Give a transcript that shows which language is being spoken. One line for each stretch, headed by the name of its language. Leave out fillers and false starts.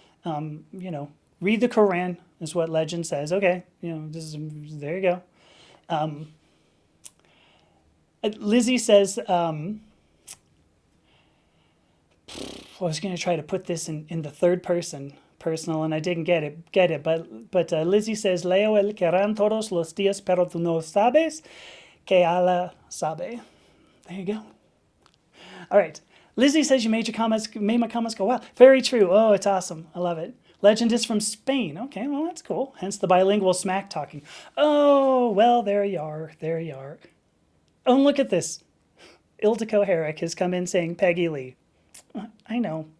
English: Read the Quran is what Legend says. Okay, there you go. Lizzie says, I was going to try to put this in the third person personal, and I didn't get it.
Spanish: But Lizzie says, Leo el querrán todos los días, pero tú no sabes que Allah sabe.
English: There you go. All right. Lizzie says you made my comments go well. Very true. Oh, it's awesome. I love it. Legend is from Spain. Okay, well, that's cool. Hence the bilingual smack talking. Oh, well, there you are. Oh, and look at this. Ildiko Herrick has come in saying Peggy Lee. I know.